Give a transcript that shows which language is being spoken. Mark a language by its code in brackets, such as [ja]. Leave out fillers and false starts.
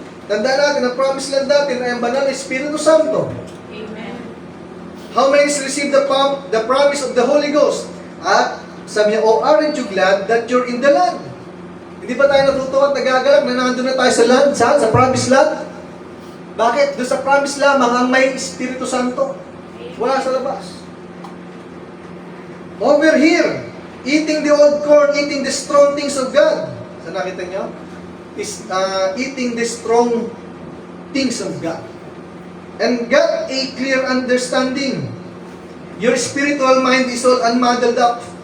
[tl] Tandaan natin, ang promised land natin ay ang banal na Espiritu Santo. Amen. [en] How many receive the promise of the Holy Ghost? At sabi niya, oh, aren't you glad that you're in the land? [tl] Hindi ba tayo natutuwa at nagagalak na nandun na tayo sa land? Saan? Sa promised land? Bakit? Doon sa promised lamang ang may Espiritu Santo. Wala sa labas. [en] Over here, eating the old corn, eating the strong things of God. Saan nakita niyo? Is eating the strong things of God. And got a clear understanding. Your spiritual mind is all unmuddled up.